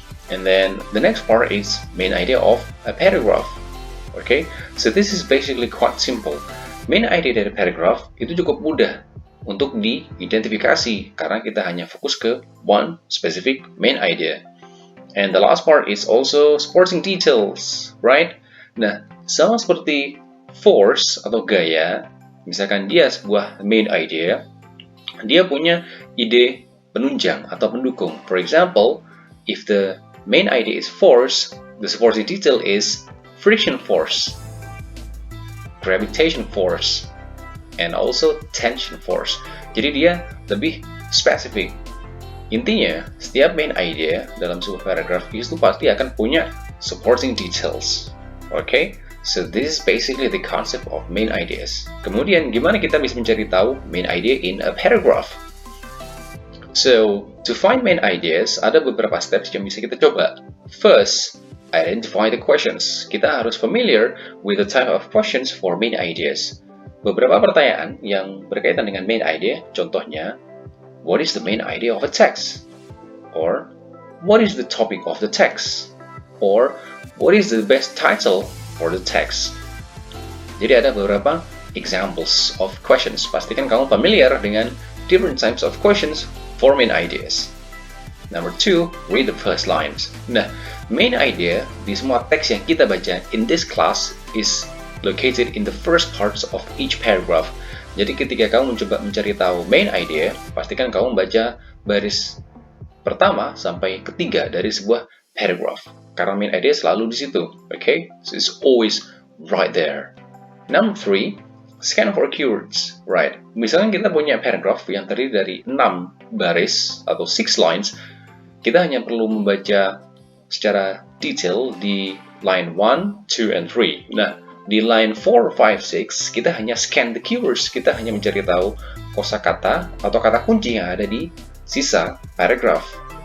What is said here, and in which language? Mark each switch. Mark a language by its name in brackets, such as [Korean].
[English] And then the next part is main idea of a paragraph. Okay, so this is basically quite simple. [Indonesian] Main idea dari paragraph itu cukup mudah untuk diidentifikasi karena kita hanya fokus ke [English] one specific main idea. And the last part is also supporting details, right? [Indonesian] Nah, sama seperti force atau gaya, misalkan dia sebuah main idea, dia punya ide penunjang atau pendukung. [English] For example, if the main idea is force, the supporting detail is friction force, gravitation force, and also tension force. [Indonesian] Jadi dia lebih spesifik. Intinya, setiap main idea dalam sebuah paragraf itu pasti akan punya supporting details. [English] Okay, so this is basically the concept of main ideas. [Indonesian] Kemudian, gimana kita bisa mencari tahu main idea [English] in a paragraph? So, to find main ideas, [Indonesian] ada beberapa steps yang bisa kita coba. [English] First, identify the questions. [Indonesian] Kita harus [English] familiar with the type of questions for main ideas. [Indonesian] Beberapa pertanyaan yang berkaitan dengan main idea, contohnya, [English] what is the main idea of a text? Or, what is the topic of the text? Or, what is the best title for the text? [Indonesian] Jadi ada beberapa examples of questions. Pastikan kamu familiar dengan [English] different types of questions for main ideas. Number 2, read the first lines. Nah, main idea [Indonesian] di semua teks yang kita baca [English] in this class is located in the first parts of each paragraph. [Indonesian] Jadi ketika kamu mencoba mencari tahu main idea, pastikan kamu membaca baris pertama sampai ketiga dari sebuah paragraph. Karena main idea selalu di situ, okay? [English] So it's always right there. Number 3, scan for keywords, right? [Indonesian] Misalnya kita punya paragraph yang terdiri dari 6 baris atau 6 lines, kita hanya perlu membaca secara detail di line 1, 2, and 3. Nah, di line 4, 5, 6, kita hanya [English] scan the keywords, [Indonesian] kita hanya mencari tahu kosakata atau kata kunci yang ada di sisa paragraph.